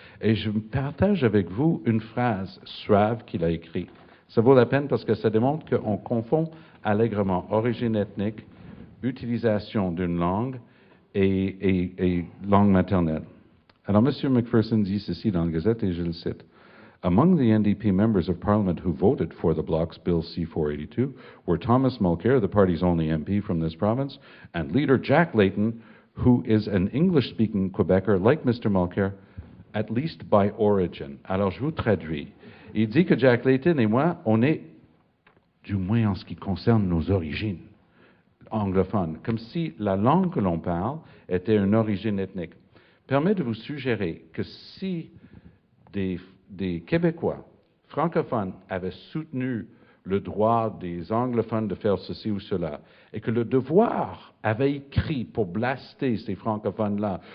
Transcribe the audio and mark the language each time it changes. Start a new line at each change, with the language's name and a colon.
French: Et je partage avec vous une phrase suave qu'il a écrite. Ça vaut la peine parce que ça démontre qu'on confond allègrement origine ethnique, utilisation d'une langue et langue maternelle. Alors, M. McPherson dit ceci dans la Gazette, et je le cite.
English: Among the NDP members of Parliament who voted for the Bloc's Bill C-482 were Thomas Mulcair, the party's only MP from this province, and leader Jack Layton, who is an English-speaking Quebecer like Mr. Mulcair, at least by origin.
French: Alors, je vous traduis. Il dit que Jack Layton et moi, on est, du moins en ce qui concerne nos origines, anglophones, comme si la langue que l'on parle était une origine ethnique. Permet de vous suggérer que si des Québécois francophones avaient soutenu le droit des anglophones de faire ceci ou cela, et que le Devoir avait écrit pour blaster ces francophones-là,